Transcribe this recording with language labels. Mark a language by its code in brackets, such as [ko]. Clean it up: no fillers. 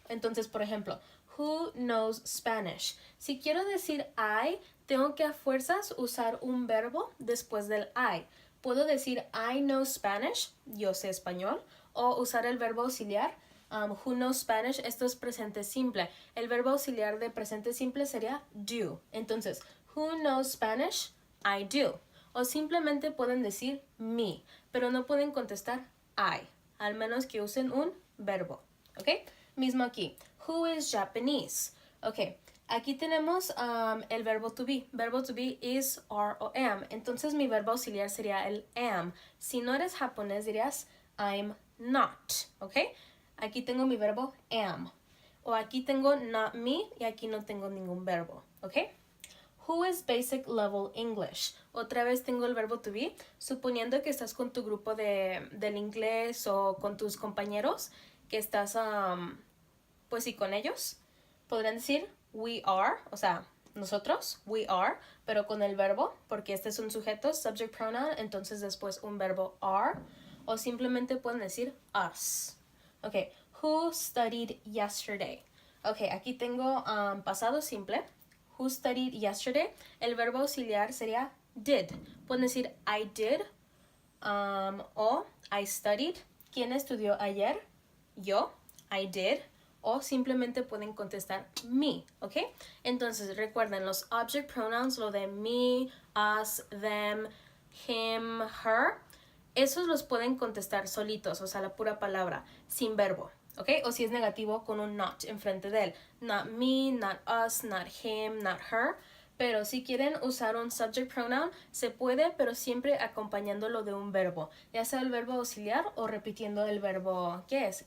[es] Entonces, por ejemplo, [en] who knows Spanish? [es] Si quiero decir I, tengo que a fuerzas usar un verbo después del I. Puedo decir [en] I know Spanish, [es] yo sé español, o usar el verbo auxiliar, [en] who knows Spanish, [es] esto es presente simple. El verbo auxiliar de presente simple sería do. Entonces, [en] who knows Spanish? I do. [es] O simplemente pueden decir me, pero no pueden contestar I, al menos que usen un verbo. [en] ¿Ok? [es] Mismo aquí. [en] Who is Japanese? Ok. [es] Aquí tenemos el verbo to be. Verbo to be is, are o am. Entonces mi verbo auxiliar sería el am. Si no eres japonés dirías [en] I'm not. [es] ¿Ok? Aquí tengo mi verbo am. O aquí tengo not me y aquí no tengo ningún verbo. ¿Ok? [en] Who is basic level English? [es] Otra vez tengo el verbo to be. Suponiendo que estás con tu grupo del inglés o con tus compañeros, que estás, pues sí, con ellos, podrán decir [en] we are, [es] o sea, nosotros, we are, pero con el verbo, porque este es un sujeto, subject pronoun, entonces después un verbo are, o simplemente pueden decir us. [en] Ok, who studied yesterday? [es] Ok, aquí tengo pasado simple. [en] Who studied yesterday? [es] El verbo auxiliar sería did. Pueden decir [en] I did [es] o [en] I studied. [es] ¿Quién estudió ayer? Yo, [en] I did. [es] O simplemente pueden contestar me, ¿ok? Entonces recuerden los object pronouns, lo de me, us, them, him, her, esos los pueden contestar solitos, o sea, la pura palabra, sin verbo. ¿Ok? O si es negativo con un not enfrente de él. [en] Not me, not us, not him, not her. [es] Pero si quieren usar un subject pronoun, se puede, pero siempre acompañándolo de un verbo. Ya sea el verbo auxiliar o repitiendo el verbo que es.